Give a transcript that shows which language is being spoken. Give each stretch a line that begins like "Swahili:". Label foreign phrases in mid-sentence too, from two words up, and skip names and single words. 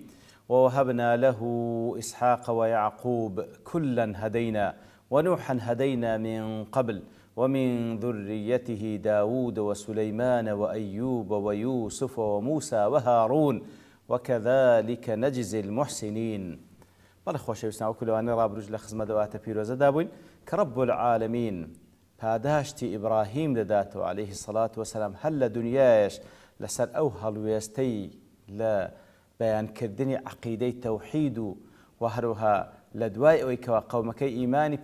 Arabic: ووهبنا له إسحاق ويعقوب كلا هدينا ونوحا هدينا من قبل ومن ذريته داود وسليمان وأيوب ويوسف وموسى وهارون وكذلك نجزي المحسنين.
Central Kurdish: بەڵێ خۆشەویستان وەکوولەوانەی ڕابردووش لە خزمەت ئەواتە پیرۆزە دابووین کە
Arabic: رەب العالەمین
Central Kurdish: پاداشتی ئیبراهیم دەداتەوە
Arabic: عەلەیهی سەڵات وەسەلام
Central Kurdish: هەر لە دونیایش لەسەر ئەو هەڵوێستەی لە بەیانکردنی عەقیدەی تەوحید و هەروەها لە دوای ئەوەی کەوا قەومەکەی ئیمانی